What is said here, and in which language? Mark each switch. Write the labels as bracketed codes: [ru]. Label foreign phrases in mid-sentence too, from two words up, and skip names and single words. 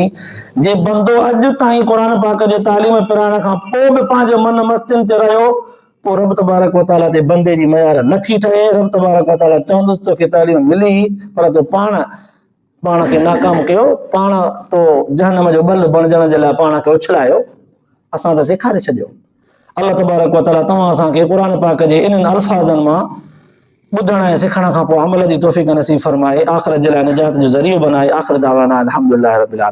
[sd] जे बंदो अॼु ताईं क़ुर पाक जे तालीम पिराइण खां पोइ बि पंहिंजे मन मस्तियुनि ते रहियो, पोइ रब [ar] تبارك وتعالى [sd] ते बंदे जी मयार नथी ठहे। रब [ar] تبارك وتعالى [sd] चवंदुसि तोखे तालीम मिली पर तो पाण खे नाकाम कयो, पाण तो जहन्नम जो बल बणजण जे लाइ पाण खे उछलायो, असां त सेखारे छॾियो। अल्लाह [ar] تبارك وتعالى [sd] तव्हां असांखे क़ुर पाक जे इन्हनि अल्फाज़नि मां ॿुधण ऐं सिखण खां पोइ अमल जी तौफ़ीक़ नसीब फरमाए, आख़िरत जे लाइ निजात जो ज़रियो बनाए। [ar] آخر دعوانا الحمد لله رب العالمين.